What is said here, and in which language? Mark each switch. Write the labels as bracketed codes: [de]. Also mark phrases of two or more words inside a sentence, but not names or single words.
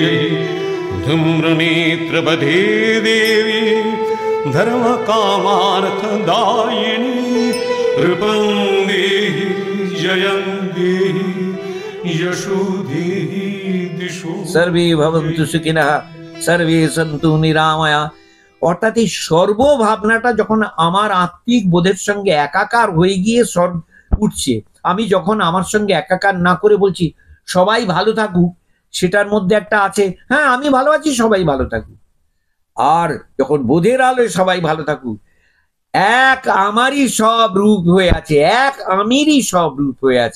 [sa] धूम्रनेत्रवधे देवी धर्मकामार्थदायिनी रूपं देहि जयं देहि यशो देहि दिशो। सर्वे भवन्तु सुखिनः सर्वे सन्तु निरामया। [bn] অর্থাৎ এই সর্বভাবনাটা যখন আমার আত্মিক বোধের সঙ্গে একাকার হয়ে গিয়ে উঠছে, আমি যখন আমার সঙ্গে একাকার না করে বলছি সবাই ভালো থাকুক, সেটার মধ্যে একটা আছে হ্যাঁ আমি ভালো আছি সবাই ভালো থাকুক। আর যখন বোধের আলোয় সবাই ভালো থাকুক, এক আমারই সব রূপ হয়ে আছে, এক আমিরই সব রূপ হয়ে আছে।